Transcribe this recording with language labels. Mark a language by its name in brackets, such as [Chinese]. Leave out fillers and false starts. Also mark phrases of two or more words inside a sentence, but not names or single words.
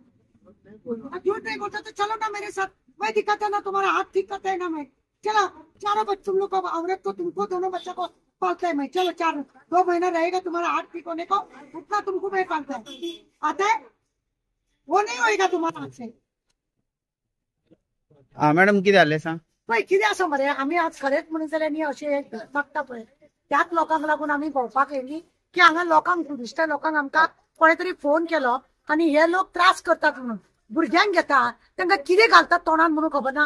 [Hindi] झूठ नहीं बोलते तो चलो ना मेरे साथ, मैं दिखाता ना तुम्हारा हाथ ठीक करता है ना मैं. चलो चारों बच्चे तुम लोग को, औरत को, तुमको, दोनों बच्चों को पालता है मैं. चलो 2 महीना रहेगा तुम्हारा हाथ ठीक होने को, उतना तुमको मैं पालता है. आता है? वो नहीं होएगा तुम्हारा हाथ से. [Marathi] मॅडम किती आले सांग? [Konkani] पळय कितें आसा मरे, आमी आज खरेंच म्हणून जाल्यार न्ही अशें बघता पळय, त्याच लोकांक लागून आमी भोंवपाक येयली की हांगा लोकांक, टुरिस्टा लोकांक आमकां कोणे तरी फोन केलो आनी हे लोक त्रास करतात म्हणून भुरग्यांक घेतात, तांकां कितें घालतात तोंडान म्हणून खबर ना.